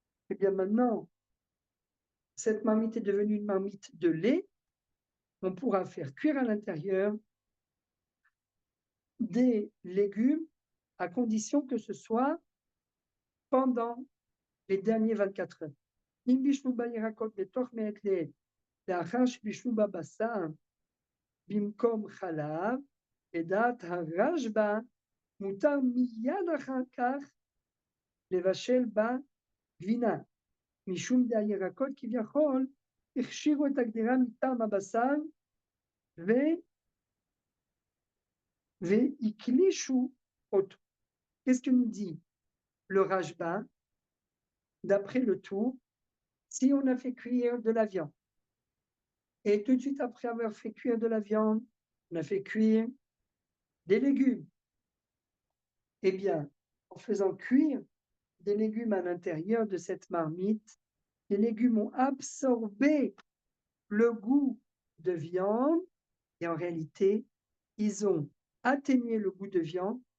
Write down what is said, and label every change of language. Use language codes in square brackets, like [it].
[fr] Eh bien, maintenant, cette marmite est devenue une marmite de lait. On pourra faire cuire à l'intérieur des légumes à condition que ce soit pendant les derniers 24 heures. [he] אם בישלו בה ירקות בתוך מעת לעת, לאחר שבישלו בה בשר במקום חלב, לדעת הרשב"א, מותר מיד אחר כך לבשל בה גבינה, משום דהירקות כביכול הכשירו את הגדירה מטעם הבשר והקלישו אותו. [fr] Qu'est-ce que nous dit le Rashba? D'après le Tour, si on a fait cuire de la viande, et tout de suite après avoir fait cuire de la viande, on a fait cuire des légumes, eh bien, en faisant cuire des légumes à l'intérieur de cette marmite, les légumes ont absorbé le goût de viande et en réalité, ils ont atténué le goût de viande.